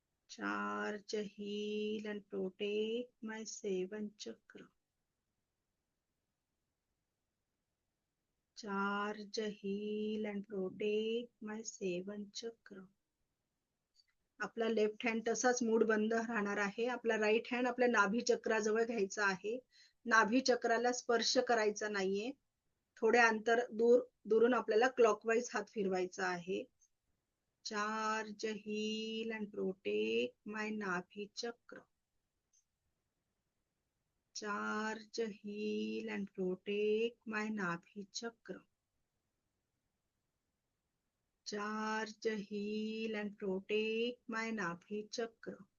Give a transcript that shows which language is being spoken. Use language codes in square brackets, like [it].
[en] Charge, heal and protect my seven chakra. Charge, heal and protect my seven chakra. [mr] आपला left hand तसाच mood बंद राहणार आहे. आपला राईट हँड आपल्या नाभी चक्राजवळ घ्यायचा आहे. नाभी चक्राला स्पर्श करायचा नाहीये. थोड्या अंतर दुरून आपल्याला क्लॉकवाईज हात फिरवायचा आहे. [en] Charge, heal and protect my nabhi chakra. Charge, heal and protect my nabhi chakra. Charge, heal and protect my nabhi chakra.